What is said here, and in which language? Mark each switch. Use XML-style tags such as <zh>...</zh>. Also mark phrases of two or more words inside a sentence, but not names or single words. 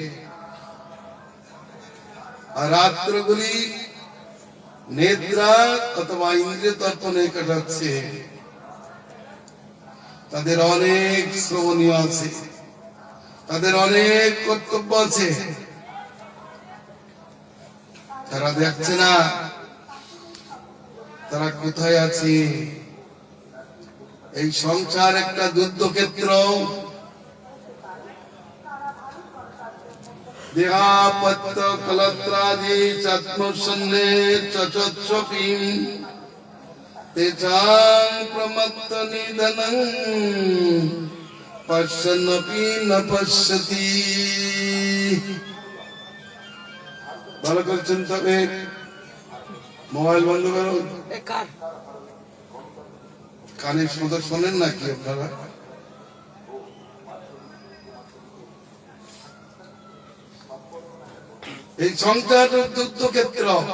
<bn>আর রাত্রগুলি নিদ্রা অথবা ইন্দ্রিয় তর্পণে কাটাচ্ছে, তাদের অনেক শ্রবণীয় আছে, তাদের অনেক কর্তব্য আছে, তারা দেখছে না তারা কোথায় আছে। এই সংসার একটা যুদ্ধক্ষেত্র।</bn> <sa>দেহাপত্য কলত্রাদি চাত্মসন্নে চচচ্ছপিম তেজাং প্রমত্ত নিধনং পশ্যন্নপি ন পশ্যতি।</sa> <bn>ভালো করে চিন্তা হবে। মোবাইল বন্ধ করো। কানে শুধু শোনেন নাকি আপনারা? এই সংসার যুদ্ধক্ষেত্র।</bn>